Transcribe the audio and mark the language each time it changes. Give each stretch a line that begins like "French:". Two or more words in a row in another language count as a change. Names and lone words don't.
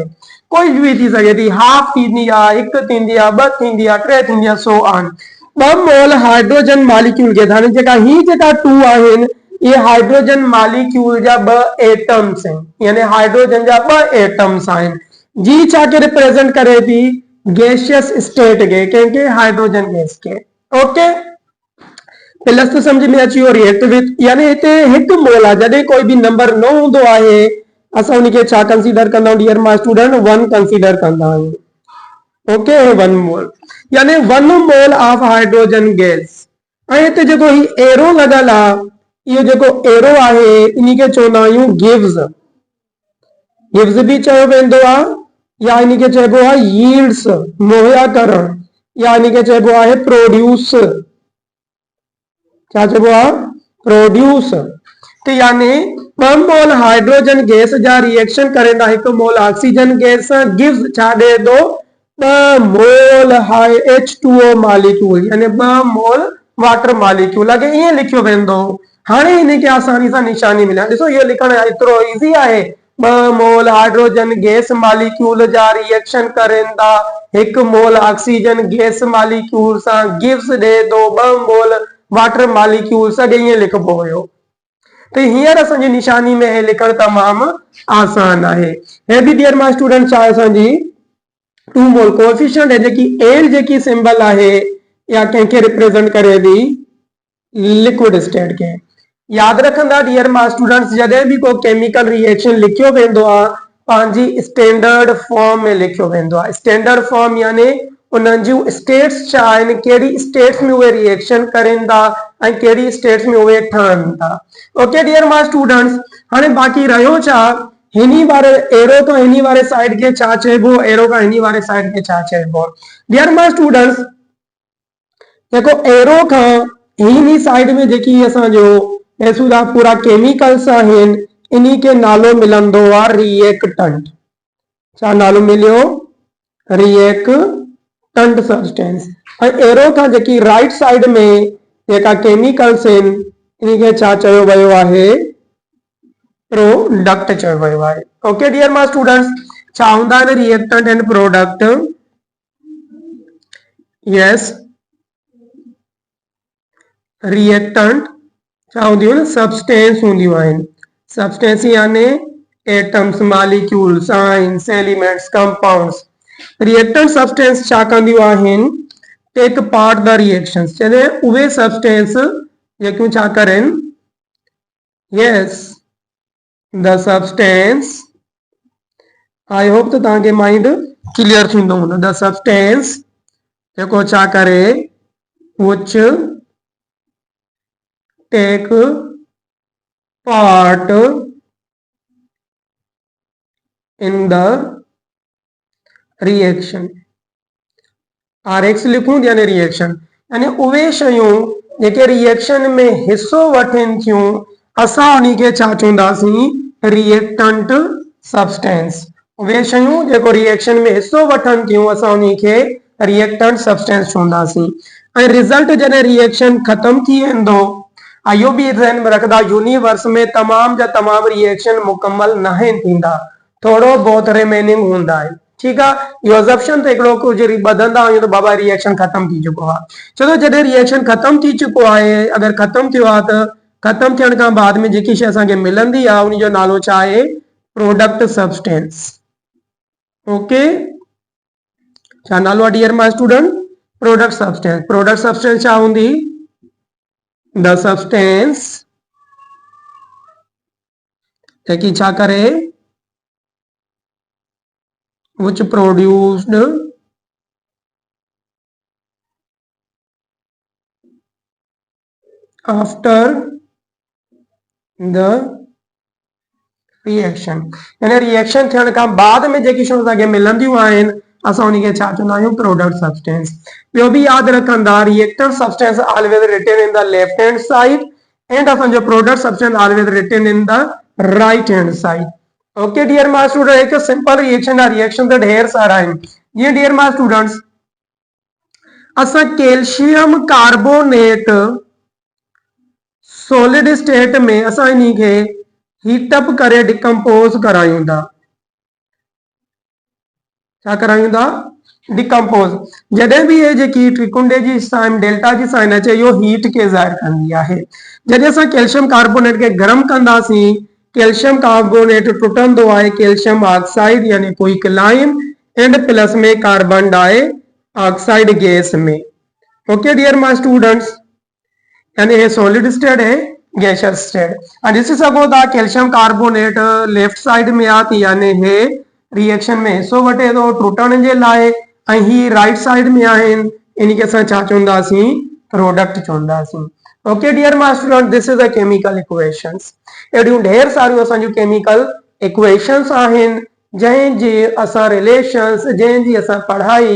Sindhi: कोई भी थी सके थी हाफ थींदी आहे हिकु थींदी आहे ॿ थींदी आहे टे थींदी आहे
English: so on.
Sindhi: ॿ मोल
English: hydrogen molecule
Sindhi: के हाणे जेका ही जेका 2 आहिनि ये
English: hydrogen molecule
Sindhi: जा 2 एटम्स आहिनि यानी हाइड्रोजन जा 2 एटम्स आहिनि जी छा के रिप्रेजेंट करे थी
English: gaseous state
Sindhi: के कंहिंखे
English: hydrogen gas
Sindhi: के।
English: okay plus
Sindhi: तो समझ में अची वियो
English: react with
Sindhi: यानी हिते हिकु मोल आहे जॾहिं कोई भी नंबर न हूंदो आहे असां उनखे छा कंसीडर कंदा आहियूं
English: dear my student
Sindhi: 1 कंसीडर कंदा आहियूं।
English: okay 1 mole
Sindhi: यानी
English: 1 mole of hydrogen gas
Sindhi: ऐं हिते जेको ही एरो लॻल आहे इहो जेको एरो आहे इन खे चवंदा आहियूं गिव्स। गिव्स भी चयो वेंदो आहे या इन खे चइबो आहे यील्ड्स मुहैया करण या इन खे चइबो आहे प्रोड्यूस। क्या चइबो आहे प्रोड्यूस। तो यानी
English: 2 mole hydrogen gas
Sindhi: जा रिएक्शन करेंदा
English: 1 mole oxygen gas gives
Sindhi: छा दे दो
English: 2 mole H2O molecule
Sindhi: यानी
English: 2 mole water molecule
Sindhi: अगे ये लिखियो वेंदो। हाणे इन के आसानी से निशानी मिले ॾिसो ये लिखण एतिरो इजी आहे
English: 2 mole hydrogen gas molecule
Sindhi: जा रिएक्शन करेंदा
English: 1 mole oxygen gas molecule
Sindhi: सां गिव्स दे दो
English: 2 mole water molecule
Sindhi: अगे ये लिखबो हुयो। तो हींअर असांजी निशानी में हे लिखण तमाम आसान आहे। हे भी
English: dear my student
Sindhi: छा असांजी
English: 2 mole coefficient
Sindhi: है जेकी एल जेकी सिंबल आहे या कंहिंखे रिप्रेजेंट करे थी
English: liquid state
Sindhi: के। याद रखंदा
English: dear my students
Sindhi: जॾहिं भी को
English: chemical reaction
Sindhi: लिखियो वेंदो आहे पंहिंजी
English: standard form
Sindhi: में लिखियो वेंदो आहे।
English: standard form
Sindhi: यानी उन्हनि जूं स्टेट्स छा आहिनि कहिड़ी स्टेट्स में उहे रिएक्शन करेनि था ऐं कहिड़ी स्टेट्स में उहे ठहनि था।
English: okay dear my students
Sindhi: हाणे बाक़ी रहियो छा हिनी वारे एरो तो हिनी वारे साइड के छा चइबो एरो का हिनी वारे साइड के छा चइबो।
English: dear my students
Sindhi: देखो एरो का हिनी साइड में जेकी असांजो ऐसूदा पूरा केमिकल्स आहिनि इन्ही के नालो मिलंदो आहे रिएक्टेंट। छा नालो मिलियो
English: reactant substance.
Sindhi: ऐं एरो का जेकी
English: right side
Sindhi: में जेका केमिकल्स आहिनि इन्ही के छा चयो वियो आहे प्रोडक्ट चयो वियो आहे।
English: okay dear my students
Sindhi: छा हूंदा आहिनि
English: reactant and product.
Sindhi: यस रिएक्टेंट छा हूंदियूं आहिनि सब्सटेंस हूंदियूं आहिनि। सब्सटेंस यानी
English: atoms molecules ions elements compounds. reactant substance
Sindhi: छा कंदियूं आहिनि
English: take part the reactions
Sindhi: यानी उहे सब्सटेंस जेकियूं छा करेनि
English: yes the substance I hope
Sindhi: त तव्हांखे
English: mind clear
Sindhi: थींदो हूंदो।
English: the substance
Sindhi: जेको छा करे
English: which take part in the reaction।
Sindhi: RX लिखूं यानी रिएक्शन यानी उहे शयूं जेके रिएक्शन में हिस्सो वठनि थियूं असां उन्ही खे छा चवंदासीं
English: reactant substance.
Sindhi: उहे शयूं जेको रिएक्शन में हिस्सो वठनि थियूं असां उन्ही खे
English: reactant substance
Sindhi: चवंदासीं। ऐं रिजल्ट जॾहिं रिएक्शन ख़त्म थी वेंदो इहो भी ध्यान में रखदा यूनिवर्स में तमाम जा तमाम रिएक्शन मुकम्मल नाहिनि थींदा थोड़ो बहुत रिमेनिंग हूंदा आहिनि।
Hindi: ठीक है
Sindhi: यो अजप्शन तो एकड़ो कुछ बदलदा आहियूं तो बाबा रिएक्शन खत्म थी चुको आहे। चलो जॾहिं रिएक्शन खत्म थी चुको आहे अगर खत्म थियो आहे त खत्म थियण खां बाद में जेकी शइ असांखे मिलंदी आहे उन जो नालो छा आहे
English: product substance.
Sindhi: ओके छा नालो आहे
English: dear my student product substance. product substance
Sindhi: छा हूंदी
English: the substance
Sindhi: जेकी छा करे
English: which produced after the reaction
Sindhi: यानी रिएक्शन थियण खां बाद में जेकी शयूं असांखे मिलंदियूं आहिनि असां उनखे छा चवंदा आहियूं
English: product substance
Sindhi: ॿियो बि यादि रखंदा
English: reactant substance always written in the left hand side and
Sindhi: असांजो
English: product substance always written in the right hand side okay dear my student
Sindhi: एक
English: simple reaction
Sindhi: आहे रिएक्शन त ढेर सारा आहिनि जीअं
English: dear my students
Sindhi: असां
English: calcium carbonate solid state
Sindhi: में असां इन्ही खे हीटअप करे डिकम्पोज करायूं था छा करायूं था डिकम्पोज जॾहिं बि ये जेकी ट्रिकुंडे जी साइन डेल्टा जी साइन अचे इहो हीट खे ज़ाहिर कंदी आहे जॾहिं असां
English: calcium carbonate
Sindhi: खे गरम कंदासीं
English: calcium carbonate
Sindhi: टुटंदो आहे
English: calcium oxide
Sindhi: यानी क्विकलाइन
English: and plus
Sindhi: में
English: carbon dioxide gas
Sindhi: में
English: okay dear my students
Sindhi: यानी ये
English: solid state
Sindhi: है
English: gaseous state
Sindhi: और ॾिसी सघो था
English: calcium carbonate left side
Sindhi: में आहे त यानी हे रिएक्शन में हिस्सो वठे थो टुटण जे लाइ ऐं ही
English: right side
Sindhi: में आहिनि इनखे असां छा चवंदासीं प्रोडक्ट चवंदासीं
English: okay dear my student this is a chemical equations
Sindhi: अहिड़ियूं ढेर सारियूं असांजूं
English: chemical equations
Sindhi: आहिनि जंहिंजी असां रिलेशंस जंहिंजी असां पढ़ाई